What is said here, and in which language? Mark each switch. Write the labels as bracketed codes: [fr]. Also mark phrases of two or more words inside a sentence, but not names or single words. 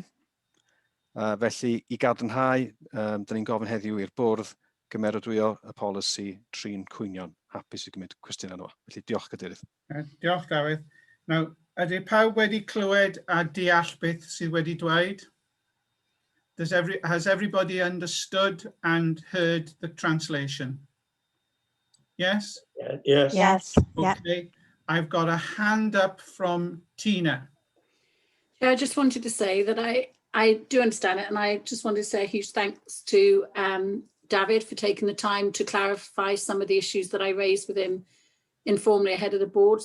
[cy] Felly, i gadarnhau, dyn ni'n gofyn heddiw i'r bwrdd gymeradwyo y polisi trin cwynion. Hapus i gymryd cwestiwn yno. Felly, diolch Cadeirydd. Diolch Dafydd. Nawr, ydy pawb wedi clywed a deall beth sydd wedi dweud? [en] Has everybody understood and heard the translation? Yes? Yes. Yes. Okay. I've got a hand up from Tina. Yeah, I just wanted to say that I do understand it, and I just wanted to say a huge thanks to David for taking the time to clarify some of the issues that I raised with him informally ahead of the board.